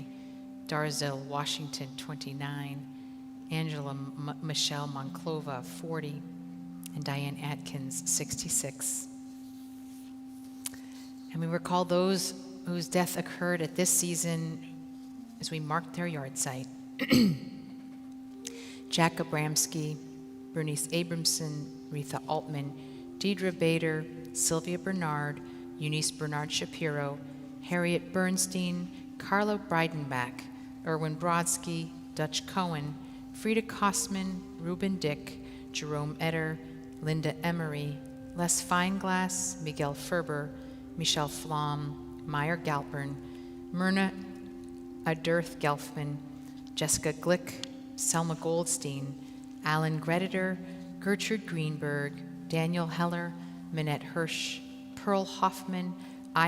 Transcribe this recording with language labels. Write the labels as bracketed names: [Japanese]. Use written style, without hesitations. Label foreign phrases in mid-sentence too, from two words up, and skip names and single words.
[English] Darzell Washington, 29, Angela Michelle Monclova, 40, and Diane Atkins, 66. And we recall those whose death occurred at this season as we marked their yard site. Jack Abramsky, Bernice Abramson, Retha Altman, Deidre Bader, Sylvia Bernard, Eunice Bernard Shapiro, Harriet Bernstein, Carlo Breidenbach, Erwin Brodsky, Dutch Cohen, Frida Kosman, Reuben Dick, Jerome Etter, Linda Emery, Les Feinglass, Miguel Ferber, Michelle Flom, Meyer Galpern, Myrna Adirth Gelfman, Jessica Glick, Selma Goldstein, Alan Greditor, Gertrude Greenberg, Daniel Heller, Minette Hirsch, Pearl Hoffman, I.